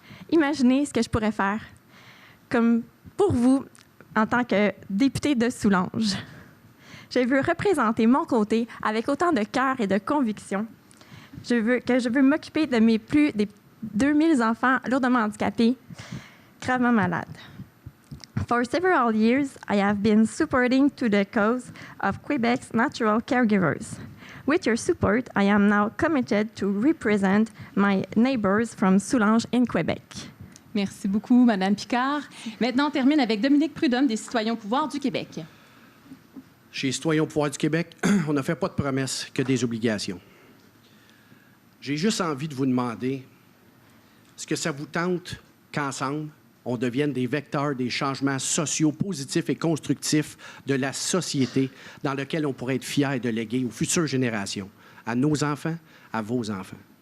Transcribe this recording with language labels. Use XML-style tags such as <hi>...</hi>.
<fr>Imaginez ce que je pourrais faire comme pour vous en tant que députée de Soulanges. Je veux représenter mon côté avec autant de cœur et de conviction. Je veux m'occuper de mes plus de 2000 enfants lourdement handicapés, gravement malades.</fr> <en>For several years, I have been supporting to the cause of Quebec's natural caregivers. With your support, I am now committed to represent my neighbors from Soulanges in Quebec.</en> <fr>Merci beaucoup, Madame Picard. Maintenant, on termine avec Dominique Prudhomme des Citoyens au pouvoir du Québec. Chez les Citoyens au pouvoir du Québec, on ne fait pas de promesses que des obligations. J'ai juste envie de vous demander, est-ce que ça vous tente qu'ensemble, on devienne des vecteurs des changements sociaux positifs et constructifs de la société dans lequel on pourrait être fier de léguer aux futures générations, à nos enfants, à vos enfants.</fr>